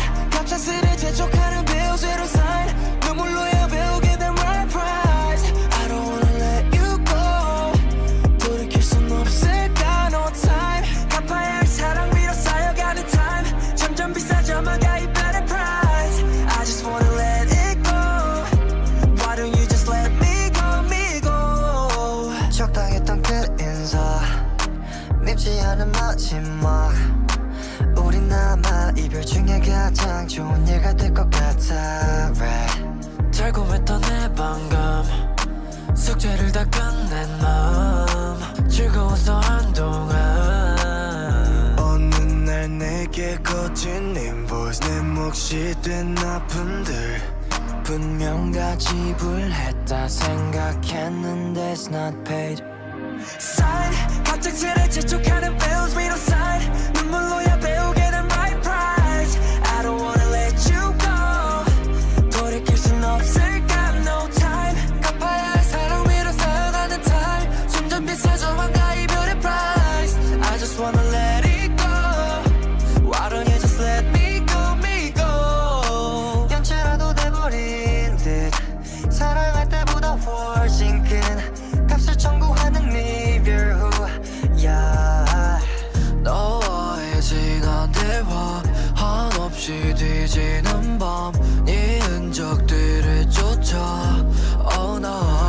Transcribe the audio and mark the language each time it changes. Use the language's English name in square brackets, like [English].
[Korean] 갑작스레 재촉하는 [English] bills [Korean] 위로 [English] sign [Korean] 눈물로야 배우게 된 [English] right price I don't wanna let you go [Korean] 돌이킬 순 없을까 [English] no time [Korean] 갚아야 할 사랑 위로 쌓여가는 [English] time [Korean] 점점 비싸져만 가 이별의 [English] price I just wanna let it go Why don't you just let me go me go [Korean] 적당했던 그 인사 밉지 않은 마지막 우린 아마 이별 중에 가장 좋은 예가 될 것 같아 right. 달콤했던 내 방금 숙제를 다 끝낸 마음 즐거웠어 한동안 어느 날 내게 거친 invoice 내 몫이 된 아픔들 분명 다 지불했다 생각했는데 [English] it's not paid Sign [Korean] 갑작스레 재촉하는 [English] bills [Korean] 위로 [English] sign [Korean] 눈물로야 배우게 된 [English] right price I don't wanna let you go [Korean] 돌이킬 순 없을까 [English] no time [Korean] 갚아야 할 사랑 위로 쌓여가는 [English] time [Korean] 점점 비싸져만 가 이별의 [English] price I just wanna let it go Why don't you just let me go me go [Korean] 연체라도 돼버린 듯 사랑할 때보다 훨씬 큰 값을 청구하는 이별 후 yeah. 너와의 지난 대화 한없이 뒤지는 밤 네 흔적들을 쫓아 [English] Oh no